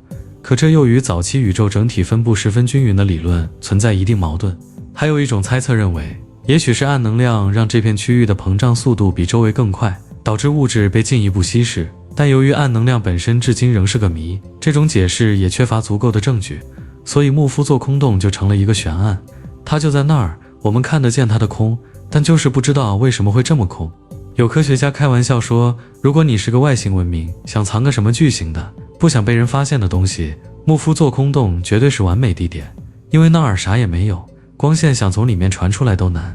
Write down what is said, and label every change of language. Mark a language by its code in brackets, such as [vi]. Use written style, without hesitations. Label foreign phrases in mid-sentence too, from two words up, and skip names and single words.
[zh] 可這又與早期宇宙整體分布十分均匀的理論存在一定矛盾。還有一種猜測認為，也許是暗能量讓這片區域的膨脹速度比周圍更快，導致物質被進一步稀釋。但由於暗能量本身至今仍是個謎，這種解釋也缺乏足夠的證據，所以穆夫座空洞就成了一個懸案。它就在那兒，我們看得見它的空，但就是不知道為什麼會這麼空。有科學家開玩笑說，如果你是個外星文明，想藏個什麼巨型的，不想被人發現的東西，穆夫座空洞絕对是完美地點，因為那兒啥也沒有，光線想從裡面傳出來都難。